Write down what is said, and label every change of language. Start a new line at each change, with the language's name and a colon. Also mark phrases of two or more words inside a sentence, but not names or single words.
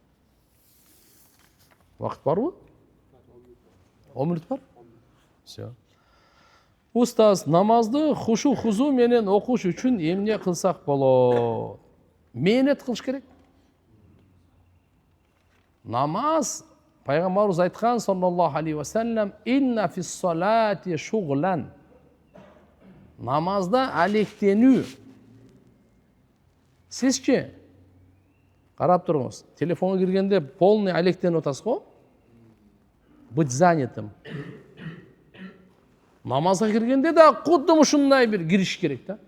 Kyrgyz: Вакыт барбы? 10 мүнөт бар. Все. Устаз, намазды хушу хузу менен окуш үчүн эмне кылсак болот? Мээнет кылыш керек. Намаз Пайгамбарыбыз айткан
Arabic: صلى الله عليه وسلم: "إن في الصلاة شغلا."
Kyrgyz: Намазда алектенүү. Сизчи? Карап туруңуз. Телефонго киргенде полный алектенип атасыз го?
Russian: Быть занятым.
Kyrgyz: Намазга киргенде да кудум ушундай бир кириш керек да.